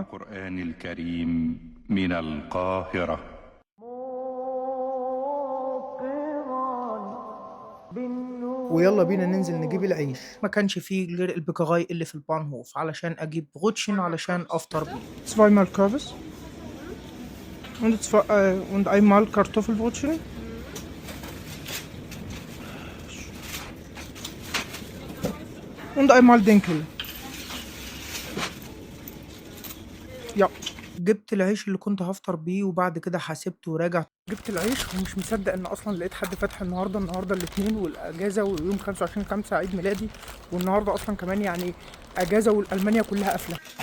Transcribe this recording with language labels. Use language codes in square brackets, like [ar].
[ar] القرآن الكريم من القاهرة. ويالّا بينا ننزل نجيب العيش، ما كانش في غير البيكاغاي اللي في البانهوف علشان أجيب Brötchen علشان أفطر بيه. [de] Zweimal Kürbis und einmal Kartoffelbrötchen und einmal Dinkel. Ja. [ar] جِبت العيش اللي كنت هافطر بيه وبعد كده حاسبت وراجع، جِبت العيش ومش مصدق إن أصلًا لقيت حد فاتح النهارده الإتنين والأجازة ويوم 25/5 عيد ميلادي، والنهارده أصلًا كمان يعني أجازة وألمانيا كلها قافلة.